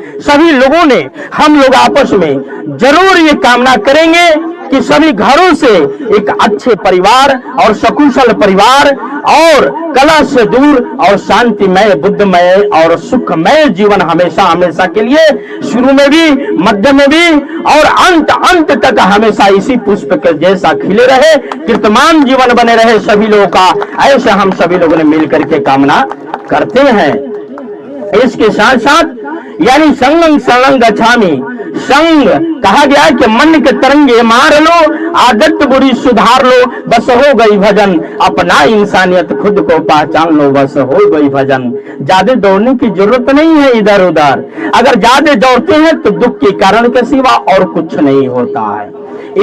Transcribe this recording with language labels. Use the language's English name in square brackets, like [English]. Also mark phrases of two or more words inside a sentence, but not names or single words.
[Hindi] सभी लोगों ने, हम लोग आपस में जरूर ये कामना करेंगे कि सभी घरों से एक अच्छे परिवार और सकुशल परिवार और कलह से दूर और शांतिमय, बुद्धमय और सुखमय जीवन हमेशा हमेशा के लिए, शुरू में भी, मध्य में भी और अंत तक हमेशा इसी पुष्प के जैसा खिले रहे, कीर्तमान जीवन बने रहे सभी लोगों का, ऐसा हम सभी लोगों ने मिलकर के कामना करते हैं। इसके साथ साथ यानी [Pali] संगं शरणं गच्छामि, [Hindi] संग कहा गया है कि मन के तरंगे मार लो, आदत बुरी सुधार लो, बस हो गई भजन, अपना इंसानियत खुद को पहचान लो, बस हो गई भजन। ज्यादा दौड़ने की जरूरत नहीं है इधर उधर, अगर ज्यादा दौड़ते हैं तो दुख के कारण के सिवा और कुछ नहीं होता है।